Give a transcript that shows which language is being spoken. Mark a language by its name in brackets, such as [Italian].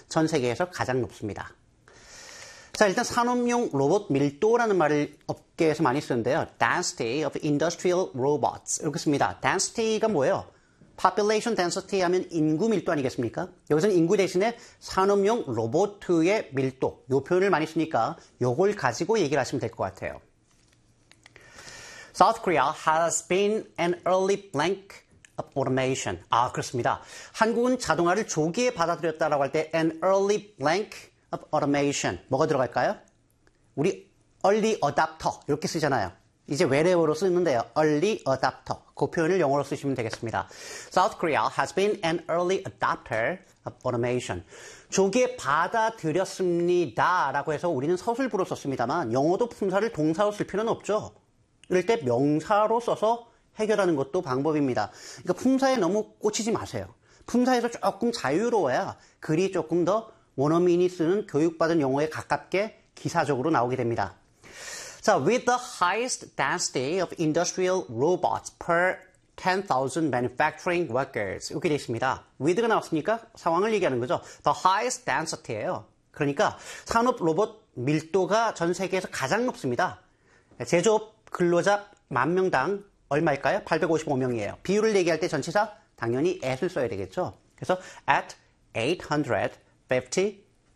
[Korean] 전 세계에서 가장 높습니다. 자, 일단 산업용 로봇 밀도라는 말을 업계에서 많이 쓰는데요. [English] density of industrial robots [Korean] 이렇게 씁니다. density가 뭐예요? [English] Population density 하면 인구 밀도 아니겠습니까? [Korean] 여기서는 인구 대신에 산업용 로봇의 밀도, 이 표현을 많이 쓰니까 이걸 가지고 얘기를 하시면 될 것 같아요. [English] South Korea has been an early blank of automation. [Korean] 아, 그렇습니다. 한국은 자동화를 조기에 받아들였다라고 할 때 [English] an early blank of automation. [Korean] 뭐가 들어갈까요? 우리 early adopter 이렇게 쓰잖아요. 이제 외래어로 쓰는데요. [English] Early adopter. [Korean] 그 표현을 영어로 쓰시면 되겠습니다. [English] South Korea has been an early adopter of automation. [Korean] 조기에 받아들였습니다라고 해서 우리는 서술부로 썼습니다만 영어도 품사를 동사로 쓸 필요는 없죠. 이럴 때 명사로 써서 해결하는 것도 방법입니다. 그러니까 품사에 너무 꽂히지 마세요. 품사에서 조금 자유로워야 글이 조금 더 원어민이 쓰는 교육받은 영어에 가깝게 기사적으로 나오게 됩니다. [English] So, with the highest density of industrial robots per 10,000 manufacturing workers. [Korean] 이렇게 되어 있습니다. with가 나왔으니까 상황을 얘기하는 거죠. [English] The highest density [Korean] 예요. 그러니까 산업 로봇 밀도가 전 세계에서 가장 높습니다. 제조업 근로자 만 명당 얼마일까요? 855명이에요. 비율을 얘기할 때 전치사 당연히 at을 써야 되겠죠. 그래서 at 855.